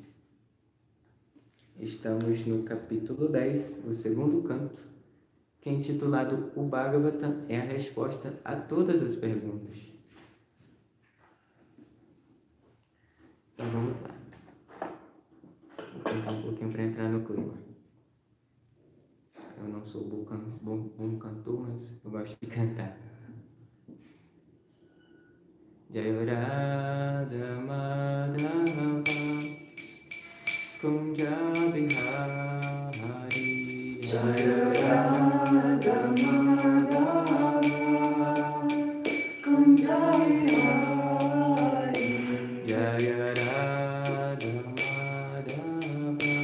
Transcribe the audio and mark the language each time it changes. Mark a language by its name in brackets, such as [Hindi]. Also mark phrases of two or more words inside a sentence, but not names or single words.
[Portuguese] Estamos no capítulo 10, o segundo canto, que é intitulado O Bhagavatam é a resposta a todas as perguntas. Então vamos lá. Vou tentar um pouquinho para entrar no clima. Eu não sou bom cantor, mas eu gosto de cantar. [Sanskrit] Jaya Radha Madhava Kunja Bihari Jaya Radha Madhava Kunja Bihari Jaya Radha Madhava